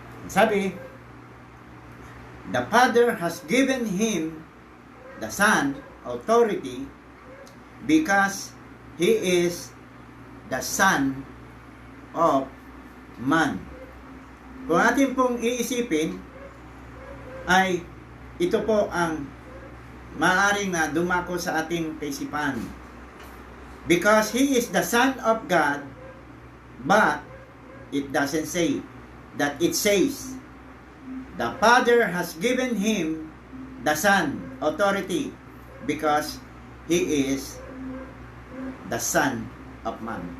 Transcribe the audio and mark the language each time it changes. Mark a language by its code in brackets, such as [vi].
[en] Sabi, the Father has given Him, the Son, authority because He is the Son of Man. [tl] Kung atin pong iisipin, ay ito po ang maaaring na dumako sa ating kaisipan. [en] Because He is the Son of God, but it doesn't say that. It says, the Father has given Him, the Son, authority because He is the Son of Man.